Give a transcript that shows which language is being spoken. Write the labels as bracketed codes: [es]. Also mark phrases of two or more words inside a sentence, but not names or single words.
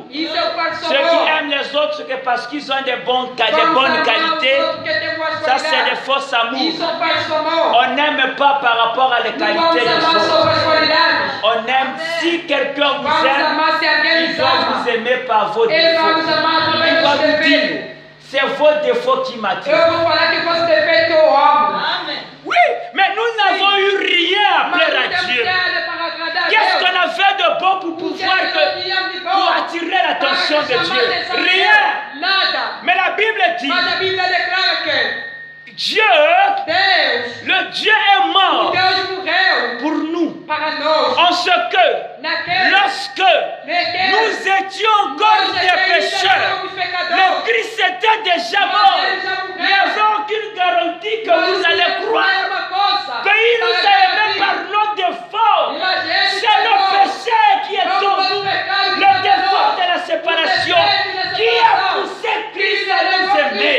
[fr] Ceux qui aiment les autres, c'est parce qu'ils ont des bonnes qualités, ça c'est des fausses amours. On n'aime pas par rapport à les qualités des autres. On aime si quelqu'un vous aime, Il va vous aimer par vos [pt] Ele vai [fr] défauts. [pt] nos amar [fr] Il [pt] através [fr] va [pt] dos [fr] vous dire, [pt] defeitos. [fr] c'est vos défauts qui m'attirent. [pt] Eu vou falar que fosse defeito eu amo. [fr] Oui, mais nous n'avons eu rien à [pt] Mas [fr] plaire [pt] não [fr] à [pt] temos [fr] Dieu. [pt] nada para agradar a [fr] Qu'est-ce [pt] Deus. [fr] qu'on a fait de bon pour [pt] O que [fr] pouvoir [pt] nós tínhamos de [fr] pour [pt] bom [fr] attirer l'attention [pt] para [fr] de [pt] chamar a [fr] Dieu? [pt] atenção de [fr] Rien. [pt] Deus? Nada. [fr] Mais la Bible dit, [pt] Mas a Bíblia declara que [fr] Dieu, [pt] Deus, [fr] le Dieu est [pt] o [fr] mort [pt] Deus morreu [fr] pour nous. [pt] para nós. [fr] En ce que, [pt] Naquele, [fr] lorsque [pt] naquele, [fr] nous étions encore [pt] nós [fr] des [pt] ainda [fr] pécheurs, [pt] éramos pecadores. [fr] le Christ était déjà mort. Il n'y avait aucune garantie que vous allez croire qu'il nous a aimés par nos défauts. C'est le péché qui est en nous, le défaut de la séparation, qui a poussé Christ à nous aimer.